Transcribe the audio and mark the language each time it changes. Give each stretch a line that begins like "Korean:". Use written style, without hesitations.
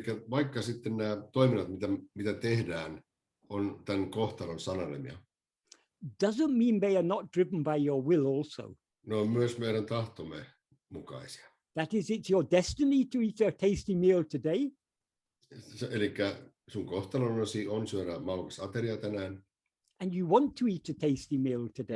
Finnish: vaikka sitten nämä toiminnat, mitä tehdään, on tämän kohtalon sanelemia,
English: doesn't mean they are not driven by your will also.
Finnish: Ne on myös meidän tahtomme mukaisia.
English: That is, it's your destiny to eat a tasty meal today.
Finnish: Eli sun kohtalonasi on syödä maukas ateria tänään.
English: And you want to eat a tasty meal today.